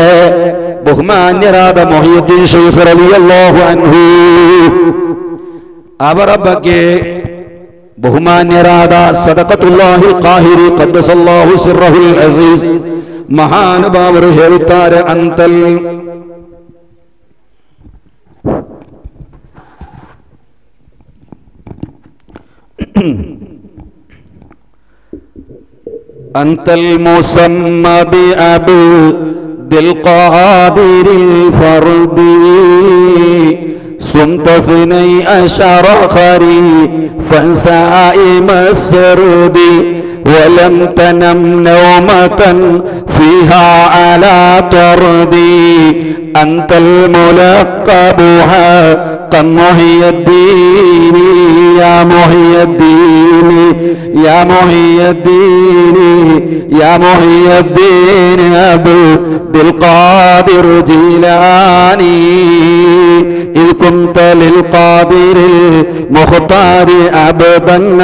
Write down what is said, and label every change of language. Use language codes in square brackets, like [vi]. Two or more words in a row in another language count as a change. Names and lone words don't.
[kn] ಬಹುಮಾನ್ಯರಾದ ಮೊಹಿಯುದ್ದೀನ್ ಶೈಖ್ [ar] رضي الله عنه [kn] ಅವರ ಬಗ್ಗೆ ಬಹುಮಾನ್ಯರಾದ ಸದಕತುಲ್ಲಾಹಿಲ್ ಕಾಹಿರಿ [ar] قدس الله سره العزيز [kn] ಮಹಾನುಭಾವರು ಹೇಳುತ್ತಾರೆ, ಅಂತಲ್ [ar] أنت المسمى عبد القادر الفرد صمت 12 خريفا صائم السرد ولم تنم نومة فيها على طردي أنت الملقب حقا محي الدين يا محي الدين يا محي الدين يا محي الدين عبد القادر جيلاني إذ كنت للقادر المختار عبدا